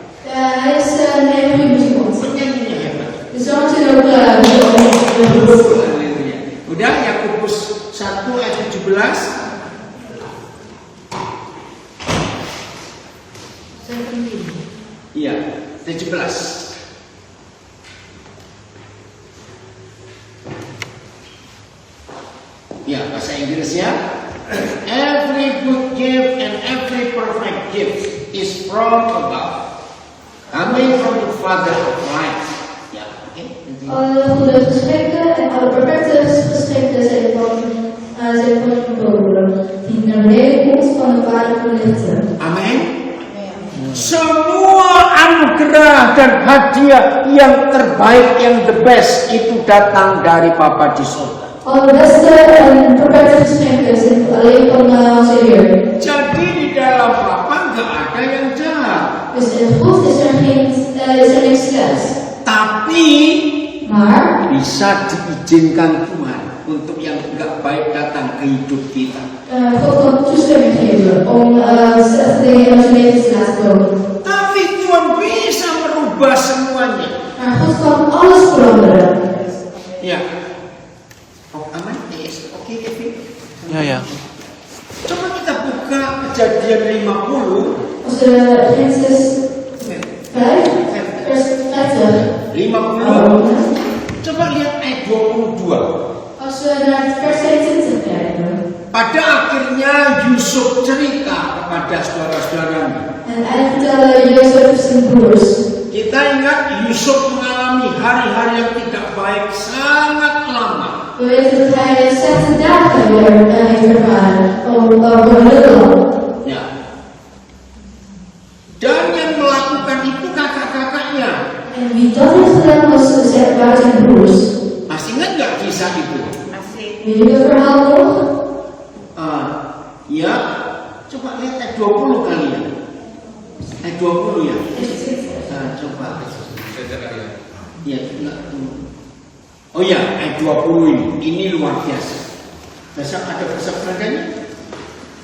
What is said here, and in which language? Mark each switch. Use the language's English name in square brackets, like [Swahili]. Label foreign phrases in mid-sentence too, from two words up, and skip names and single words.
[Indonesian] Penyanyinya hebat. Udah, Yakobus 1 ayat 17. Iya, 17. Ya, bahasa Inggrisnya. [English] Every good gift and every perfect gift is from above, coming from the Father of lights. [Indonesian] Ya, oke. [Dutch] Alle goede geschenken en alle perfecte geschenken zijn van boven, die naar beneden komt van de Vader van lichten. [Indonesian] Amin. Semua anugerah dan hadiah yang terbaik, yang [English] the best, [Indonesian] itu datang dari Bapa di surga. [Dutch] Alle beste en perfecte geschenken zijn alleen van onze Heer. [Indonesian] Jadi di dalam Bapa nggak ada yang jahat. [Dutch] Dus in God is er niks slechts. [Indonesian] Tapi [Dutch] Maar [Indonesian] bisa diizinkan Tuhan untuk yang nggak baik datang ke hidup kita. [Dutch] God kan toestemming geven om slechte dingen in ons leven te laten komen. [Indonesian] Tapi Tuhan bisa merubah semuanya. [Dutch] Maar God kan alles veranderen. [Indonesian] Ya. Oh, aman? Yes. Oke, Kevin. Ya. Coba kita buka Kejadian 50. [Dutch] Als we Genesis 5, vers 50. 50. [Indonesian] Coba lihat ayat 22. [Dutch] Als we naar vers 22 kijken. [Indonesian] Pada akhirnya Yusuf cerita kepada saudara-saudaranya. [Dutch] En eigenlijk vertellen Jozef zijn broers. [Indonesian] Kita ingat Yusuf mengalami hari-hari yang tidak baik sangat lama. [Dutch] We weten dat hij 60 dagen weer heeft ervaren. Voor heel lang. [Indonesian] Ya. Dan yang melakukan itu kakak-kakaknya. [Dutch] En wie dat heeft gedaan waren zijn broers. [Indonesian] Masih ingat nggak kisah itu? [Dutch] Weet je dat verhaal nog? [Indonesian] Ya. Coba lihat ayat 20 kali ya. Ayat 20 ya. Coba. Ya, enggak. Oh ya, ayat 20 ini. Ini luar biasa. Besok ada besok nadanya?